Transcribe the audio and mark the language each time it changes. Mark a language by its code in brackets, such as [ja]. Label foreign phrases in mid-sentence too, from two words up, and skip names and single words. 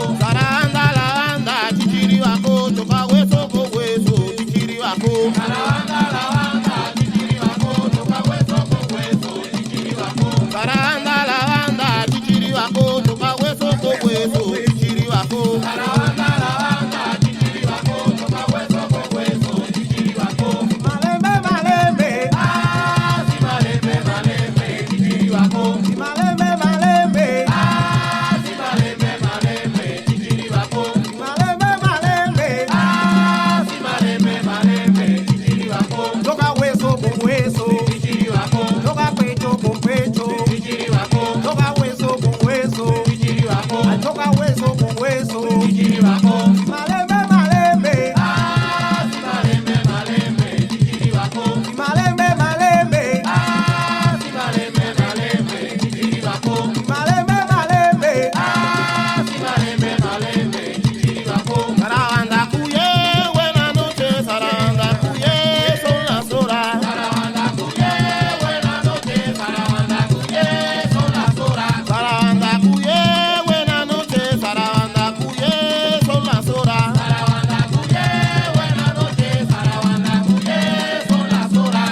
[es] Sarabanda la banda, chichiribaco, choca hueso con hueso, chichiribaco. Sarabanda la banda, chichiribaco, choca hueso con hueso, chichiribaco. Sarabanda la banda, chichiribaco, choca hueso con hueso, chichiribaco. Sarabanda la banda, chichiribaco, choca hueso con hueso, chichiribaco. [kg] Malembe, malembe, Ah, si malembe, malembe, chichiribaco. si malembe, malembe, Ah, si malembe, malembe, chichiribaco. malembe, malembe, Ah, si malembe, malembe, chichiribaco. [es] toca hueso con hueso, Chichiribaco, toca pecho con pecho, chichiribaco, toca hueso con hueso, chichiribaco, ay, toca hueso con hueso. chichiribaco. [kg] Malembe, malembe, Ah, si malembe, malembe, chichiribaco. si malembe, malembe, Ah, si malembe, malembe, chichiribaco. malembe, malembe, Ah, si malembe, malembe, chichiribaco. [es] Sarabanda cuye, buenas noches, Sarabanda cuye, son las horas. Sarabanda cuye, buenas noches, Sarabanda cuye, son las horas. Sarabanda cuye, buenas noches, Sarabanda cuye, son las horas. Sarabanda cuye, buenas noches, Sarabanda cuye, son las horas.